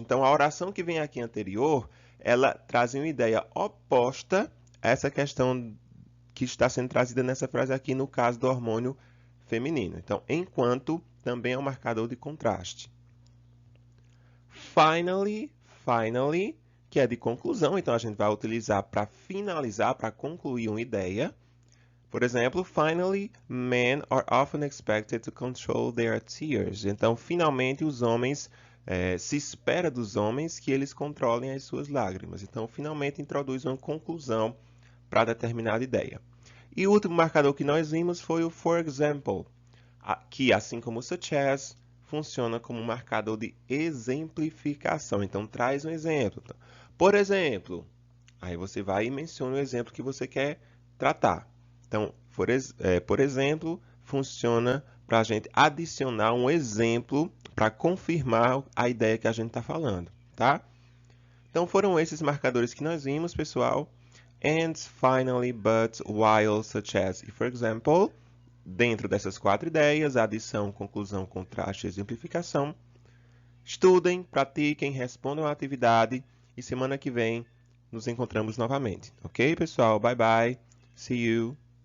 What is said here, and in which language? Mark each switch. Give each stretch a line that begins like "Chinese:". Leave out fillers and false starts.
Portuguese: Então, a oração que vem aqui anterior, ela traz uma ideia oposta a essa questão que está sendo trazida nessa frase aqui no caso do hormônio feminino. Então, enquanto também é um marcador de contraste. Finally, que é de conclusão, então a gente vai utilizar para finalizar, para concluir uma ideia. Por exemplo,
English: finally, men are often expected to control their tears.
Portuguese: Então, finalmente, os homens se espera dos homens que eles controlem as suas lágrimas. Então, finalmente introduz uma conclusão para determinada ideia. E o último marcador que nós vimos foi o
English: for example,
Portuguese: que, assim como o
English: such as,
Portuguese: funciona como um marcador de exemplificação. Então, traz um exemplo. Por exemplo, aí você vai e menciona o exemplo que você quer tratar. Então, por exemplo, funciona para a gente adicionar um exemplo para confirmar a ideia que a gente está falando, tá? Então, foram esses marcadores que nós vimos, pessoal.
English: And, finally, but, while, such as
Portuguese: e
English: for example.
Portuguese: Dentro dessas 4 ideias, adição, conclusão, contraste e exemplificação. Estudem, pratiquem, respondam à atividade e semana que vem nos encontramos novamente. Ok, pessoal?
English: Bye, bye. See you.